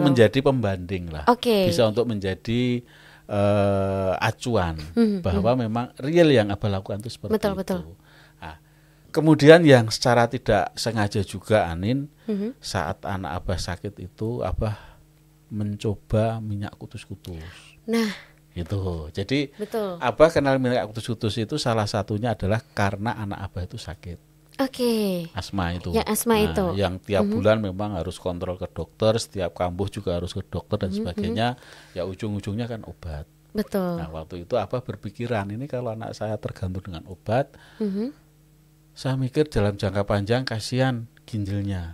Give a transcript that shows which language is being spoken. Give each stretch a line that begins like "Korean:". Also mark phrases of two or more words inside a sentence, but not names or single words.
Indonesian: menjadi pembanding lah. Bisa untuk menjadi acuan bahwa memang real yang Abah lakukan itu seperti itu. Betul. Nah, kemudian yang secara tidak sengaja juga Anin, saat anak Abah sakit itu Abah mencoba minyak kutus-kutus. Nah, itu. Jadi betul. Abah kenal minyak kutus-kutus itu salah satunya adalah karena anak Abah itu sakit. Asma itu. Yang asma itu. Yang tiap bulan memang harus kontrol ke dokter, setiap kambuh juga harus ke dokter dan sebagainya. Ya ujung-ujungnya kan obat. Betul. Nah, waktu itu Abah berpikiran, ini kalau anak saya tergantung dengan obat, saya mikir dalam jangka panjang kasihan ginjalnya.